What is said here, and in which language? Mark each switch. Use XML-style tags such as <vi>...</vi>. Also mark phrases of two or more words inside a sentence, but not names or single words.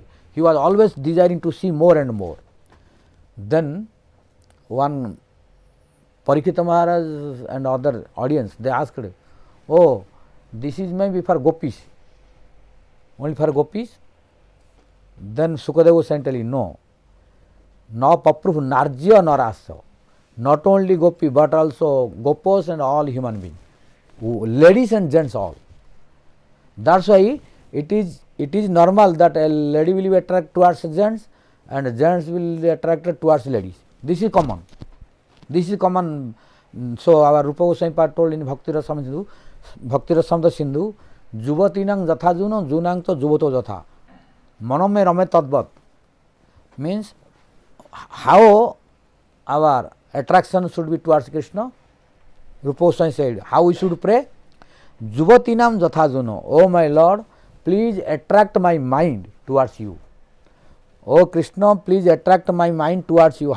<en>He was always desiring to see more and more. Then one Parikshita Maharaj and other audience, they asked, oh, this is maybe for gopis, only for gopis? Then Sukadeva was telling, no,</en> <sa>न पप्रुः नार्ज्य नरस,</sa> <en>not only gopi but also gopos and all human beings, ladies and gents all. That's why it is normal that a lady will be attracted towards gents and gents will be attracted towards ladies. This is common. This is common. So our Rupa Goswami told in Bhakti Rasamrita Sindhu,</en> <sa>युवतीनां यथा यूनि यूनां च युवतौ यथा. मनो रमते तद्वत्.</sa> <en>Means how our attraction should be towards Krishna. Rupa Goswami said, how we should pray?</en> <sa>युवतीनां यथा यूनि.</sa> <en>Oh my Lord, please attract my mind towards you. Oh Krishna, please attract my mind towards you.</en>